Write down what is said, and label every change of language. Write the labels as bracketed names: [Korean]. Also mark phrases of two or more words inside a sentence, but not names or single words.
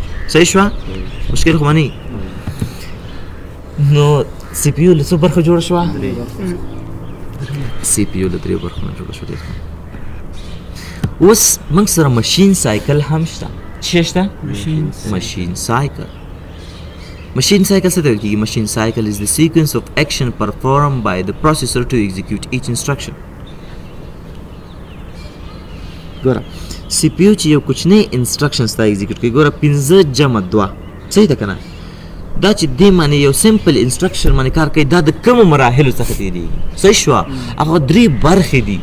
[Pashto] صحیح شوه؟ مشکل خو نه. نو سی پی یو له څو برخو جوړه شوه؟ سی پی یو له 3 برخو نه جوړه شوه. اوس موږ سره [English] machine cycle [Pashto] هم شته. څه شته؟ [English] machine cycle. Machine cycle [Pashto] څه ته ویل کېږي؟ [English] Machine cycle is the sequence of action performed by the processor to execute each instruction. [Pashto] ګوره سی پی یو چې یو کوچنی انسټرکشنز ته ایگزیکیوټ کوي ګوره 5 جمع 2 صحیح ده که نه؟ دا چې دې باندې یو [English] simple instruction [Pashto] باندې کار کوي دا د کومو مراحلو څخه تېرېږي. صحیح شوه؟ هغه 3 برخې دي.